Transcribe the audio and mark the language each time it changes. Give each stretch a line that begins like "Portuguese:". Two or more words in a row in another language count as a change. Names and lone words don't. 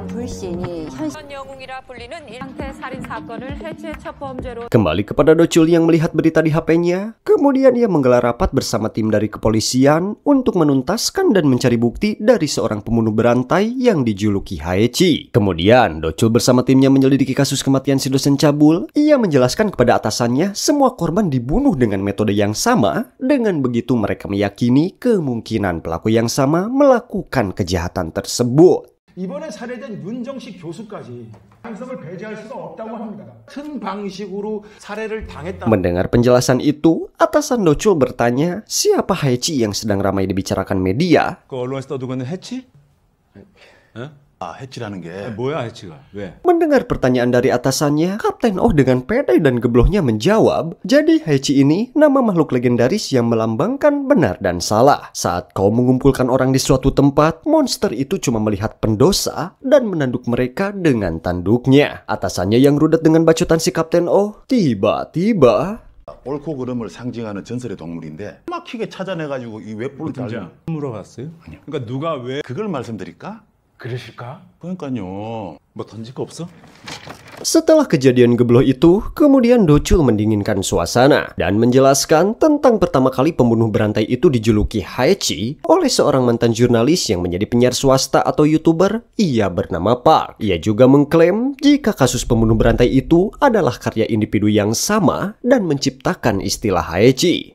Indonesian: Kembali kepada Docul yang melihat berita di HP-nya, kemudian ia menggelar rapat bersama tim dari kepolisian untuk menuntaskan dan mencari bukti dari seorang pembunuh berantai yang dijuluki Haechi. Kemudian, Docul bersama timnya menyelidiki kasus kematian si dosen cabul. Ia menjelaskan kepada atasannya semua korban dibunuh dengan metode yang sama. Dengan begitu mereka meyakini kemungkinan pelaku yang sama melakukan kejahatan tersebut.
Korean: 이번에 살해된 윤정식 교수까지 당성을 배제할 수가 없다고 합니다. 같은 방식으로 살해를 당했다.
Indonesian: Mendengar penjelasan itu, atasan Docul bertanya, siapa Haechi yang sedang ramai dibicarakan media?
Korean: 그 언론에서 떠들고 있는 해치? 해치라는 게 뭐야 해치가? 왜?
Indonesian: Mendengar pertanyaan dari atasannya, Kapten Oh dengan pede dan geblohnya menjawab, jadi Haechi ini nama makhluk legendaris yang melambangkan benar dan salah. Saat kau mengumpulkan orang di suatu tempat, monster itu cuma melihat pendosa dan menanduk mereka dengan tanduknya. Atasannya yang rudet dengan bacotan si Kapten Oh, tiba-tiba
Korean: 옳고 그름을 상징하는 전설의 동물인데 막히게 찾아내가지고 이 웹불을 진짜 물어봤어요? 아니요. 그러니까 누가 왜 그걸 말씀드릴까? 그러실까? 그러니까요. 뭐 던질 거 없어?
Indonesian: Setelah kejadian gebloh itu, kemudian Docul mendinginkan suasana dan menjelaskan tentang pertama kali pembunuh berantai itu dijuluki Haechi oleh seorang mantan jurnalis yang menjadi penyiar swasta atau YouTuber. Ia bernama Park. Ia juga mengklaim jika kasus pembunuh berantai itu adalah karya individu yang sama dan menciptakan istilah Haechi.